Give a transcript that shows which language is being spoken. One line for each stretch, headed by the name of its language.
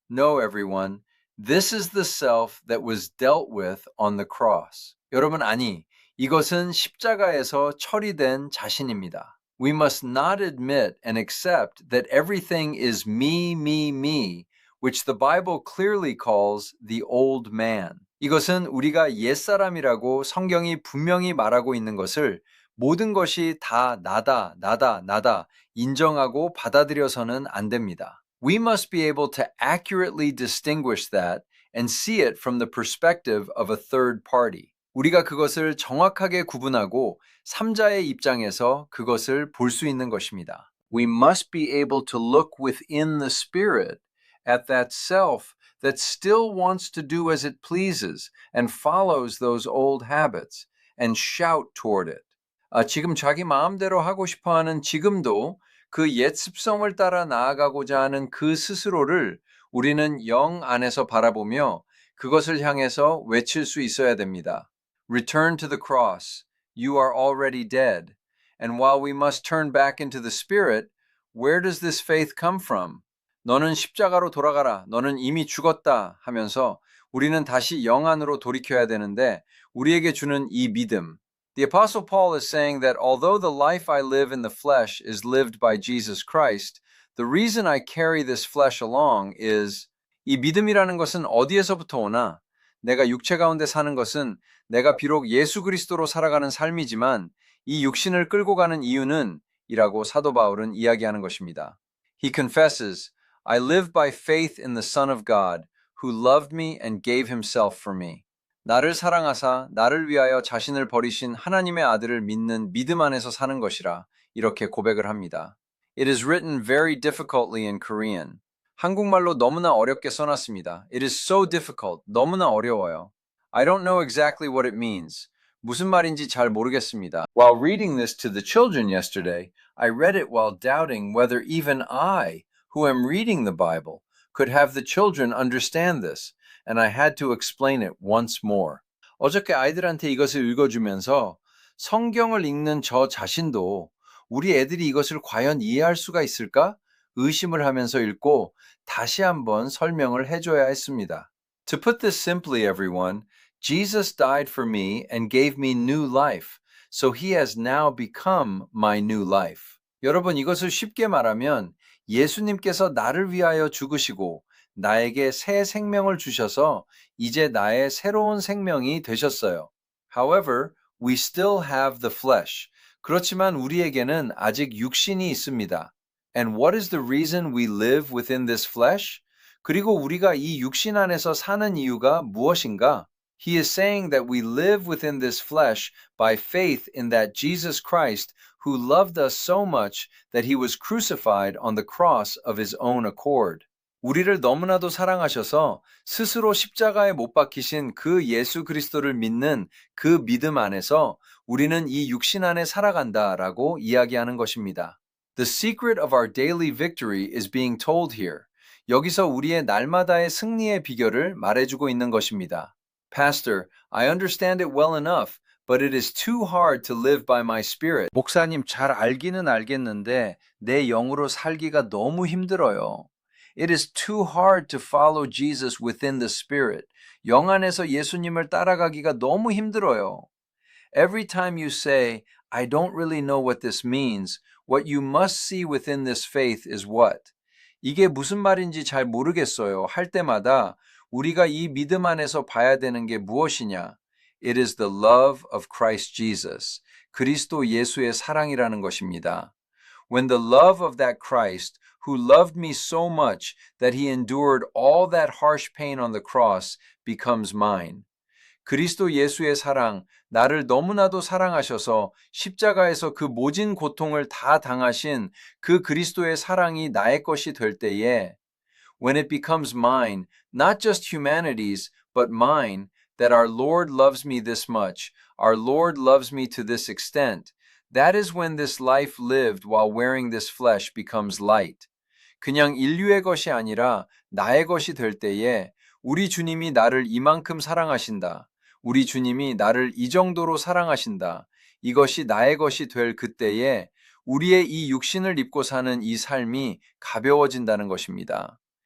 English: No, everyone. This is the self that was dealt with on the cross.
Korean: 여러분, 아니, 이것은 십자가에서 처리된 자신입니다.
English: We must not admit and accept that everything is me, me, me, which the Bible clearly calls the old man.
Korean: 이것은 우리가 옛사람이라고 성경이 분명히 말하고 있는 것을 모든 것이 다 나다, 나다, 나다 인정하고 받아들여서는 안 됩니다.
English: We must be able to accurately distinguish that and see it from the perspective of a third party.
Korean: 우리가 그것을 정확하게 구분하고 삼자의 입장에서 그것을 볼 수 있는 것입니다.
English: We must be able to look within the spirit at that self that still wants to do as it pleases and follows those old habits and shout toward it.
Korean: 지금 자기 마음대로 하고 싶어하는 지금도 그 옛 습성을 따라 나아가고자 하는 그 스스로를 우리는 영 안에서 바라보며 그것을 향해서 외칠 수 있어야 됩니다.
English: Return to the cross. You are already dead. And while we must turn back into the spirit, where does this faith come from?
Korean: 너는 십자가로 돌아가라. 너는 이미 죽었다 하면서 우리는 다시 영 안으로 돌이켜야 되는데 우리에게 주는 이 믿음.
English: The Apostle Paul is saying that although the life I live in the flesh is lived by Jesus Christ, the reason I carry this flesh along is
Korean: 이 믿음이라는 것은 어디에서부터 오나? 내가 육체 가운데 사는 것은 내가 비록 예수 그리스도로 살아가는 삶이지만 이 육신을 끌고 가는 이유는 이라고 사도 바울은 이야기하는 것입니다.
English: He confesses, I live by faith in the Son of God, who loved me and gave himself for me.
Korean: 나를 사랑하사 나를 위하여 자신을 버리신 하나님의 아들을 믿는 믿음 안에서 사는 것이라 이렇게 고백을 합니다.
English: It is written very difficultly in Korean.
Korean: 한국말로 너무나 어렵게 써놨습니다.
English: It is so difficult.
Korean: 너무나 어려워요.
English: I don't know exactly what it means.
Korean: 무슨 말인지 잘 모르겠습니다.
English: While reading this to the children yesterday, I read it while doubting whether even I, who am reading the Bible, could have the children understand this, and I had to explain it once more.
Korean: 어저께 아이들한테 이것을 읽어주면서 성경을 읽는 저 자신도 우리 애들이 이것을 과연 이해할 수가 있을까? 의심을 하면서 읽고 다시 한번 설명을 해줘야 했습니다.
English: To put this simply, everyone, Jesus died for me and gave me new life, so he has now become my new life.
Korean: 여러분, 이것을 쉽게 말하면 예수님께서 나를 위하여 죽으시고 나에게 새 생명을 주셔서 이제 나의 새로운 생명이 되셨어요.
English: However, we still have the flesh.
Korean: 그렇지만 우리에게는 아직 육신이 있습니다.
English: And what is the reason we live within this flesh?
Korean: 그리고 우리가 이 육신 안에서 사는 이유가 무엇인가?
English: He is saying that we live within this flesh by faith in that Jesus Christ, who loved us so much that he was crucified on the cross of his own accord.
Korean: 우리를 너무나도 사랑하셔서 스스로 십자가에 못 박히신 그 예수 그리스도를 믿는 그 믿음 안에서 우리는 이 육신 안에 살아간다라고 이야기하는 것입니다.
English: The secret of our daily victory is being told here.
Korean: 여기서 우리의 날마다의 승리의 비결을 말해주고 있는 것입니다.
English: Pastor, I understand it well enough, but it is too hard to live by my spirit.
Korean: 목사님, 잘 알기는 알겠는데 내 영으로 살기가 너무 힘들어요.
English: It is too hard to follow Jesus within the spirit.
Korean: 영 안에서 예수님을 따라가기가 너무 힘들어요.
English: Every time you say, I don't really know what this means, what you must see within this faith is what?
Korean: 이게 무슨 말인지 잘 모르겠어요. 할 때마다 우리가 이 믿음 안에서 봐야 되는 게 무엇이냐?
English: It is the love of Christ Jesus.
Korean: 그리스도 예수의 사랑이라는 것입니다.
English: When the love of that Christ, who loved me so much that he endured all that harsh pain on the cross, becomes mine.
Korean: 그리스도 예수의 사랑, 나를 너무나도 사랑하셔서 십자가에서 그 모진 고통을 다 당하신 그 그리스도의 사랑이 나의 것이 될 때에
English: when it becomes mine, not just humanity's, but mine, that our Lord loves me this much, our Lord loves me to this extent, that is when this life lived while wearing this flesh becomes light.
Korean: 그냥 인류의 것이 아니라 나의 것이 될 때에 우리 주님이 나를 이만큼 사랑하신다. 우리 주님이 나를 이 정도로 사랑하신다. 이것이 나의 것이 될 그때에 우리의 이 육신을 입고 사는 이 삶이 가벼워진다는 것입니다.